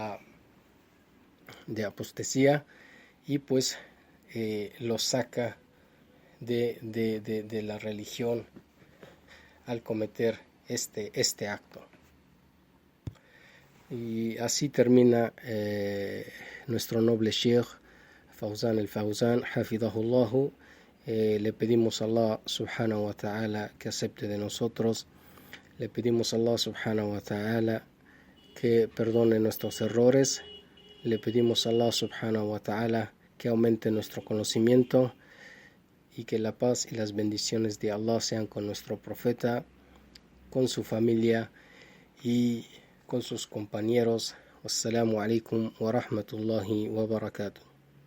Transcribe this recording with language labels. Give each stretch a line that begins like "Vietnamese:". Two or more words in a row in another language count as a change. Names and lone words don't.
Spanish: apostasía, y pues lo saca de la religión al cometer este acto. Y así termina nuestro noble Sheikh Fawzan al-Fawzan, hafidahullahu. Le pedimos a
Arabic: الله سبحانه وتعالى
Spanish: que acepte de nosotros. Le pedimos a
Arabic: الله سبحانه وتعالى
Spanish: que perdone nuestros errores. Le pedimos a
Arabic: الله سبحانه وتعالى
Spanish: que aumente nuestro conocimiento, y que la paz y las bendiciones de Allah sean con nuestro profeta, con su familia y con sus compañeros.
Arabic: والسلام عليكم ورحمة الله وبركاته.